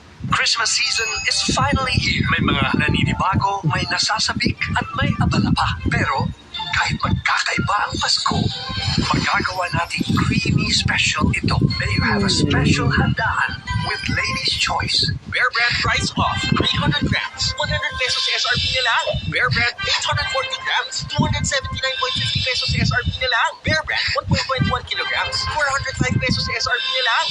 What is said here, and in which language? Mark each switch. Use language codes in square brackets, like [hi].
[en] Christmas season is finally here. [tl] May mga naninibago, may nasasabik, at may abala pa. Pero kahit magkakaiba ang Pasko, magagawa nating creamy special ito. [en] May you have a special handaan with Lady's Choice. Bear Brand price off. 300 grams. 100 pesos SRP [tl] na lang. [en] Bear Brand 840 grams. 279.50 pesos SRP [tl] na lang. [en] Bear Brand 1.1 kilograms. 405 pesos SRP [tl] na lang.